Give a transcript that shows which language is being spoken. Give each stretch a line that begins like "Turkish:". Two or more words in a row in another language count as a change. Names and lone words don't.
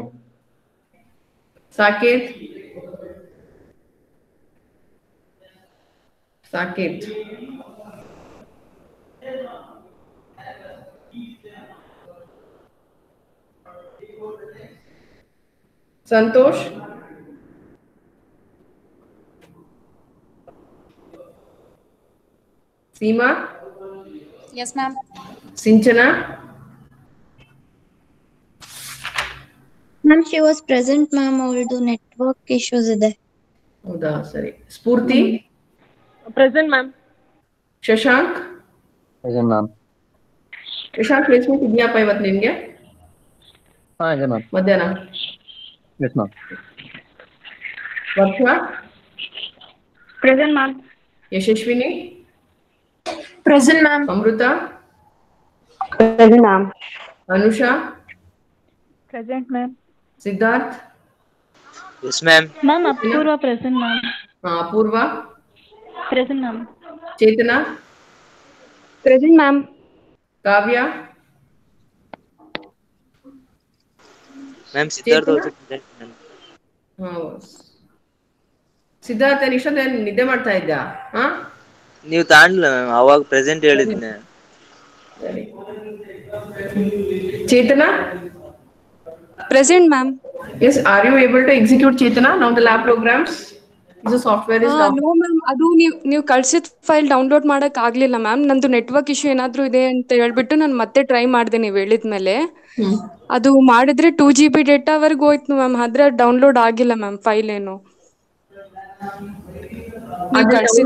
English: Saket, Saket, Santosh, Seema, Yes, ma'am. Sinchana, Ma'am, she was present, ma'am. Although network issues ಇದೆ.
Kannada: ಹೌದಾ ಸರಿ. ಸ್ಫೂರ್ತಿ,
English: Present, ma'am.
Kannada: ಶಶಾಂಕ್,
English: Present ma'am.
Kannada: ಶಶಾಂಕ್ ಪ್ಲೇಸ್ಮೆಂಟ್ ಇದೆಯಪ್ಪ ಇವತ್ತು ನಿನ್ಗೆ ಹಾಂ ಇದೆ ಮ್ಯಾಮ್. ಮಧ್ಯಾಹ್ನ?
English: Yes ma'am.
Kannada: ವರ್ಷ,
English: Present, ma'am.
Kannada: ಯಶಸ್ವಿನಿ,
English: Present, ma'am.
Kannada: ಅಮೃತ,
English: Present, ma'am.
Kannada: ಅನುಷಾ,
English: Present, ma'am.
Kannada: ಸಿದ್ಧಾರ್ಥ್,
English: Yes, ma'am. Ma'am, Apurva present, ma'am.
Kannada: ಅಪೂರ್ವ,
English: Present, ma'am.
Kannada: ಚೇತನ,
English: Present, ma'am.
Kannada: ಕಾವ್ಯ,
English: Ma'am, Siddharth Chetana? also present, ma'am.
Kannada: ಸಿದ್ಧಾರ್ಥ ಇಷ್ಟೊತ್ತ ನಿದ್ದೆ ಮಾಡ್ತಾ ಇದ್ದ? ಹಾ, ನೀವು ತಾಂಡ್ಲ ಮ್ಯಾಮ್, ಅವಾಗ ಪ್ರೆಸೆಂಟ್ ಹೇಳಿದ್ನೆ. ಸರಿ. ಚೇತನ,
English: Present, ma'am. yes, are you able to execute Chetana now the lab programs? The software is down. No, ma'am.
Kannada: ಅದು ನೀವು ಕಳ್ಸಿದ
English: file download
Kannada: ಮಾಡಕ್ ಆಗ್ಲಿಲ್ಲ ಮ್ಯಾಮ್. ನಂದು
English: network issue
Kannada: ಏನಾದ್ರೂ ಇದೆ ಅಂತ ಹೇಳ್ಬಿಟ್ಟು ನಾನು ಮತ್ತೆ ಟ್ರೈ ಮಾಡಿದೆ ನೀವು ಹೇಳಿದ್ಮೇಲೆ. ಅದು ಮಾಡಿದ್ರೆ 2 GB ಡೇಟಾವರೆಗೂ ಹೋಯ್ತು ಮ್ಯಾಮ್. ಆದ್ರೆ ಡೌನ್ಲೋಡ್ ಆಗಿಲ್ಲ ಮ್ಯಾಮ್ ಫೈಲ್ ಏನು. ನೀವು ಕಳ್ಸಿದ್ದು